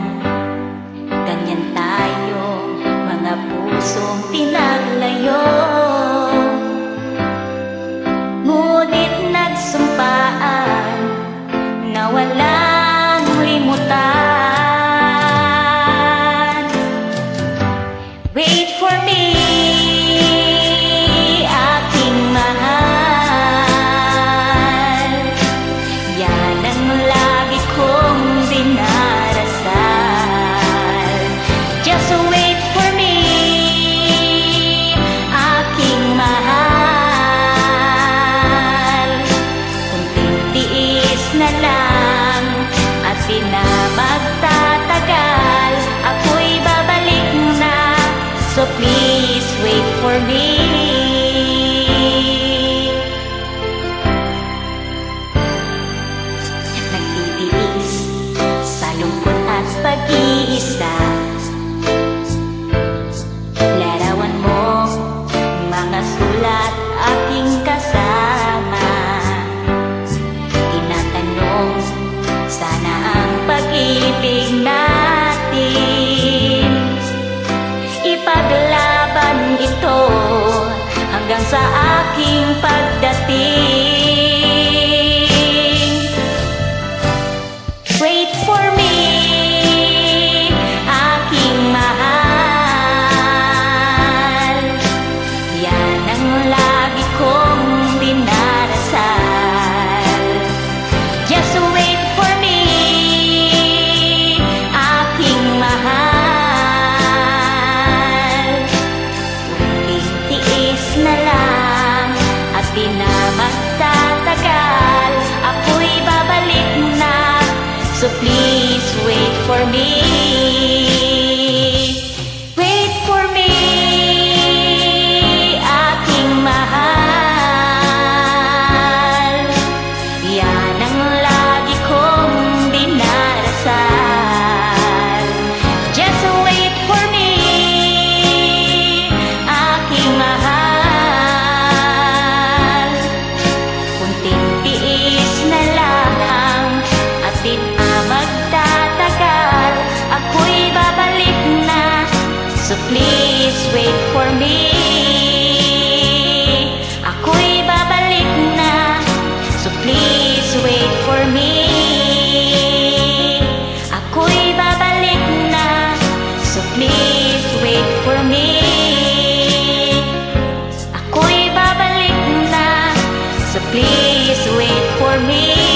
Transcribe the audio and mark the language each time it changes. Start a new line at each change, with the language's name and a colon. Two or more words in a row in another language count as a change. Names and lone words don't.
Filipino: Ganyan tayo, mga pusong pinaglayo. Ngunit nagsumpaan na walang limutan.
English: Wait for me,
Filipino: aking mahal. Yan ang lagi kong dinarasal.
English: Just wait for me,
Filipino: aking mahal. Kunting tiis na lang at di na magtatagal. Ako'y babalik na,
English: so please wait for me.
Filipino: Nagtitiis sa lungkot at pag-iisa. Larawan mo mga sulat aking kasama. Tinatanong sana ang pag-ibig natin. Ipaglaban ito hanggang sa aking pagdating.
English: Wait for me,
Filipino: aking mahal. Yan ang lagi kong dinarasal.
English: Just wait for me,
Filipino: aking mahal. Kunting tiis na lang at di na magtatagal. Ako'y babalik na,
English: so please wait for me. Wait for me,
Filipino: aking mahal. Yan ang lagi kong dinarasal.
English: Just wait for me,
Filipino: aking mahal. Kunting tiis na lang at di na magtatagal. Ako'y babalik na,
English: so please wait for me.
Filipino: Ako'y babalik na,
English: so please wait for me.
Filipino: Ako'y babalik na,
English: so please wait for me.
Filipino: Ako'y babalik na,
English: so please wait for me.